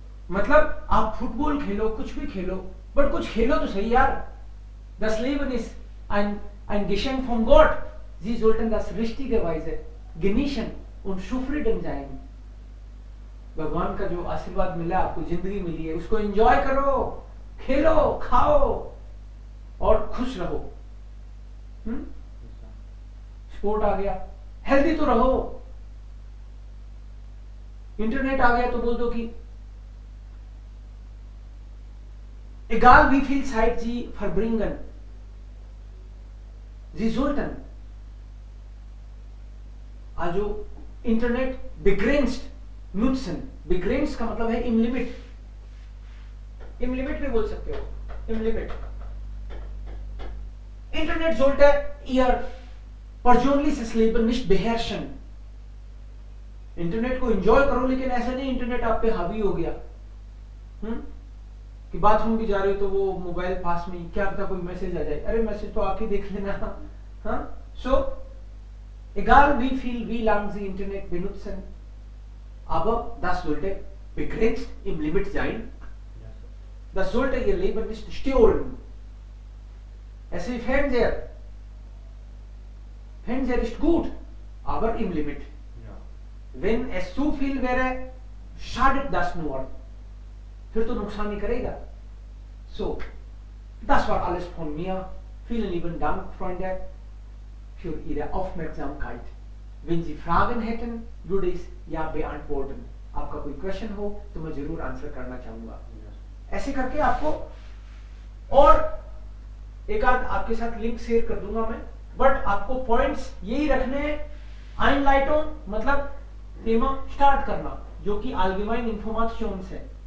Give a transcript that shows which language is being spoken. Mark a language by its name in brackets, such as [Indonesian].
[Hindi] मतलब आप फुटबॉल खेलो, कुछ भी खेलो, बट कुछ खेलो तो सही यार। [German] Das Leben ist ein Geschenk von Gott. Sie sollten das richtigerweise genießen und zufrieden sein. [Hindi] भगवान का जो आशीर्वाद मिला, आपको जिंदगी मिली है, उसको एंजॉय करो, खेलो, खाओ और खुश रहो। स्पोर्ट आ गया, हेल्दी तो रहो। इंटरनेट आ गया तो बोल दो कि [German] egal wie viel Zeit Sie verbringen, Sie sollten also Internet begrenzt nutzen। [Hindi] begrenzt का मतलब है [German] im Limit, im Limit [Hindi] भी बोल सकते हो, [German] im Limit। Internet sollte Ihr persönliches Leben nicht beherrschen। [Hindi] Internet को एंजॉय करो, लेकिन ऐसा नहीं इंटरनेट आप पे हावी हो गया कि बाथरूम भी जा रहे हो तो वो मोबाइल पास में, क्या पता कोई मैसेज आ जाए, अरे मैसेज तो आके देख लेना। [German] हाँ, सो egal wie viel wie lang Sie Internet benutzen, aber das sollte begrenzt im Limit sein। das sollte Ihr Leben nicht stören। [Hindi] ऐसे ही [German] Fernseher ist gut, aber im Limit। wenn es zu viel wäre, schadet das nur, [Hindi] फिर तो नुकसान ही करेगा। [German] So, das war alles von mir। Vielen lieben Dank, Freunde, für Ihre Aufmerksamkeit। Wenn Sie Fragen hätten, würde ich ja beantworten। [Hindi] आपका कोई question हो तो मैं जरूर आंसर करना चाहूंगा। ऐसे करके आपको और एक आध आपके साथ लिंक शेयर कर दूंगा मैं, बट आपको पॉइंट्स यही रखने हैं। Einleitung मतलब थीमा स्टार्ट करना, जो कि [German] allgemeine Informations [Hindi] है।